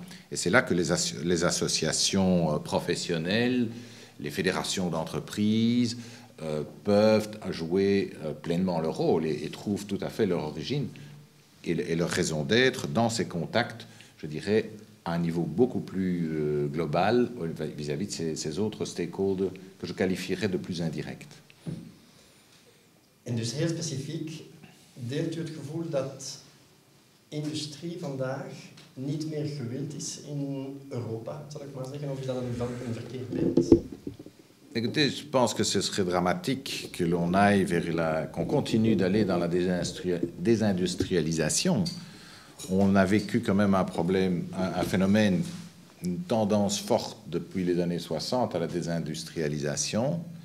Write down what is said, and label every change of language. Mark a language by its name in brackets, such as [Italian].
[French] Et c'est là que les associations professionnelles, les fédérations d'entreprises peuvent jouer pleinement leur rôle et trouvent tout à fait leur origine et leur raison d'être dans ces contacts, je dirais, à un niveau beaucoup plus global vis-à-vis de ces autres stakeholders que je qualifierais de plus indirects. [Dutch] En dus heel specifiek, deelt u het gevoel dat industrie vandaag niet meer gewild is in Europa, zal ik maar zeggen, of is dat een verkeerd beeld? [French] Écoutez, je pense que ce serait dramatique que l'on aille qu'on continue d'aller dans la désindustrialisation. On a vécu quand même un problème, un phénomène, une tendance forte depuis les années 60 à la désindustrialisation.